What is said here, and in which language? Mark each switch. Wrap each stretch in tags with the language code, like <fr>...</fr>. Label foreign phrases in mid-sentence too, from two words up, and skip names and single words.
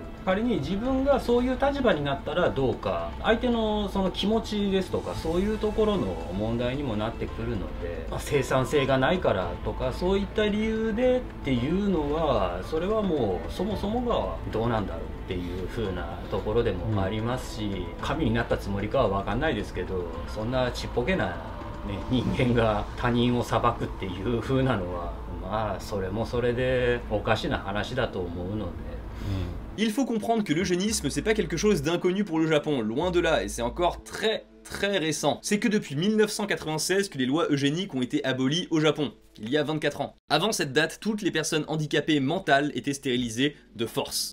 <ja>仮に自分がそういう立場になったらどうか、相手のその気持ちですとかそういうところの問題にもなってくるので、生産性がないからとかそういった理由でっていうのは、それはもうそもそもがどうなんだろうっていう風なところでもありますし、神になったつもりかは分かんないですけど、そんなちっぽけな、ね、人間が他人を裁くっていう風なのは、まあそれもそれでおかしな話だと思うので。</ja> <fr>Il faut comprendre que l'eugénisme, c'est pas quelque chose d'inconnu pour le Japon, loin de là, et c'est encore très récent. C'est que depuis 1996 que les lois eugéniques ont été abolies au Japon, il y a 24 ans. Avant cette date, toutes les personnes handicapées mentales étaient stérilisées de force.</fr>